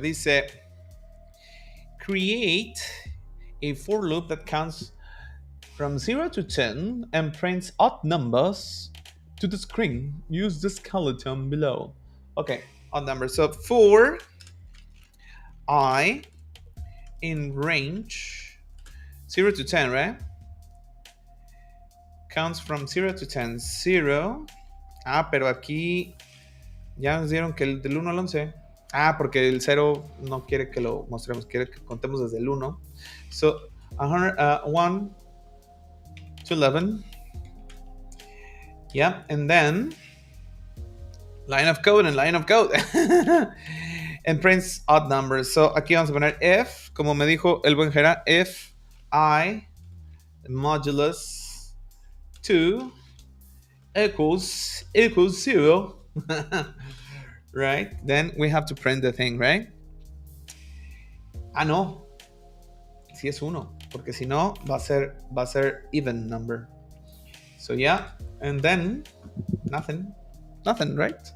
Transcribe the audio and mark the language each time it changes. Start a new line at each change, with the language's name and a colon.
English: Dice, create a for loop that counts from 0 to 10 and prints odd numbers to the screen. Use the skeleton below. Okay, odd numbers. So for I in range 0 to 10, right? Counts from 0 to 10. 0.
Spanish: Ah, pero aquí ya nos dieron que el del 1 al 11. Ah, porque el 0 no quiere que lo mostremos, quiere que contemos desde el 1.
English: So, 1 to 11. Yeah, and then line of code and line of code. And prints odd numbers.
Spanish: So aquí vamos a poner if, como me dijo el buen Jera,
English: if I modulus 2 equals 0. Right? Then we have to print the thing, right? Ah, no.
Spanish: Si es 1, porque si no va a ser even number.
English: So yeah, and then nothing, right?